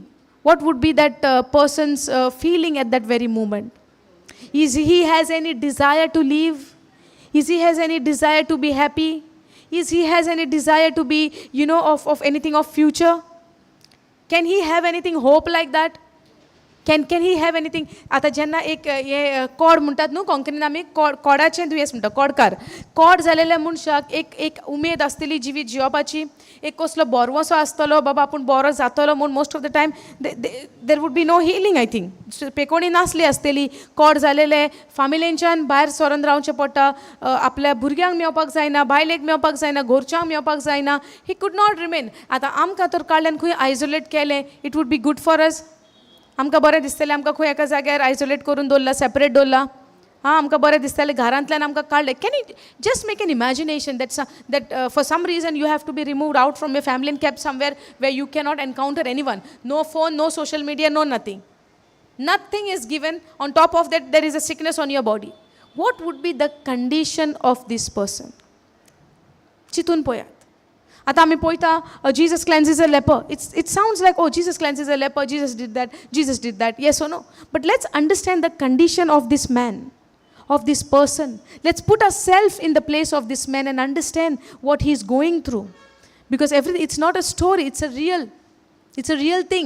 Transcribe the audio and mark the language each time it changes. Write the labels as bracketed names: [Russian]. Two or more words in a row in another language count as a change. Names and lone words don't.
[English] What would be that person's feeling at that very moment? Is he has any desire to live? Is he has any desire to be happy? Is he has any desire to be, of anything of future? Can he have anything hope like that? Can he have anything? [Konkani] आता जेन्ना एक हे कॉड म्हणटात न्हू कोंकणीन आमी कॉडाचें दुयेंस म्हणटा कॉडकार. कॉड जालेल्या मनशाक एक उमेद आसतली जिवीत जिवपाची, एक कसलो बोरवोसो आसतलो बाबा आपूण बरो जातलो म्हूण [English] most of the time there would be no healing. I think [Konkani] पेकोणी नासली आसतली. कॉड जालेले फामिलींच्यान भायर सोरोन रावचें पडटा, आपल्या भुरग्यांक मेवपाक जायना, बायलेक मेवपाक जायना, घरच्यांक मेवपाक जायना. [English] He could not remain. [Konkani] आतां आमकां तर काडल्यान खंय आयसोलेट केलें, [English] it would be good for us. [Konkani] आमकां बरें दिसतलें आमकां खंय एका जाग्यार आयसोलेट करून दवरला, सेपरेट दवरला. आमकां बरें दिसतलें घरांतल्यान आमकां काडलें. [English] Can you just make an imagination that for some reason you have to be removed out from your family and kept somewhere where you cannot encounter anyone. No phone, no social media, no nothing. Nothing is given. On top of that, there is a sickness on your body. What would be the condition of this person? [Konkani] चिंतून पळयात. आता आमी पळयता [English] Jesus cleanses a leper. It sounds like, oh, Jesus cleanses a leper, Jesus did that. Yes or no? But let's understand the condition of this man, of this person. Let's put ourselves in the place of this man and understand what he's going through. Because it's not a story, it's a real thing.